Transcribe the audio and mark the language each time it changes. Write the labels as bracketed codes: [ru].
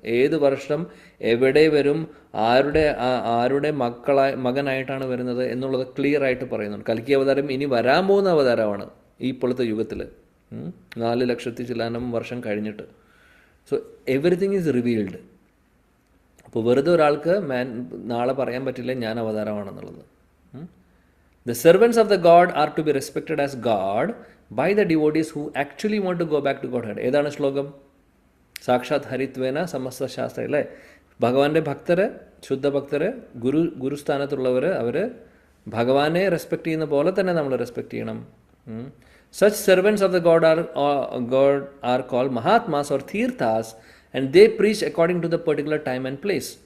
[ml] ഏത് വർഷം എവിടെ വരും, ആരുടെ മകനായിട്ടാണ് വരുന്നത് എന്നുള്ളത് ക്ലിയർ ആയിട്ട് പറയുന്നുണ്ട്. കൽക്കി അവതാരം ഇനി വരാൻ പോകുന്ന അവതാരമാണ് ഈ ഇപ്പോഴത്തെ യുഗത്തിൽ, 4 ലക്ഷത്തി ചില്ലാനം വർഷം കഴിഞ്ഞിട്ട്. [en] So everything is revealed. [ml] അപ്പോൾ വെറുതെ ഒരാൾക്ക് നാളെ പറയാൻ പറ്റില്ല ഞാൻ അവതാരമാണെന്നുള്ളത്. [en] The servants of the God are to be respected as God by the devotees who actually want to go back to Godhead. [ml] ഏതാണ് ശ്ലോകം? [sa] സാക്ഷാത് ഹരിത്വേന സമസ്ത ശാസ്ത്ര [ml] അല്ലേ. ഭഗവാന്റെ ഭക്തര്, ശുദ്ധ ഭക്തര്, ഗുരുസ്ഥാനത്തുള്ളവർ, അവർ ഭഗവാനെ റെസ്പെക്ട് ചെയ്യുന്ന പോലെ തന്നെ നമ്മൾ റെസ്പെക്ട് ചെയ്യണം. [en] Such servants of the God are called Mahatmas or Tirthas, and they preach according to the particular time and place.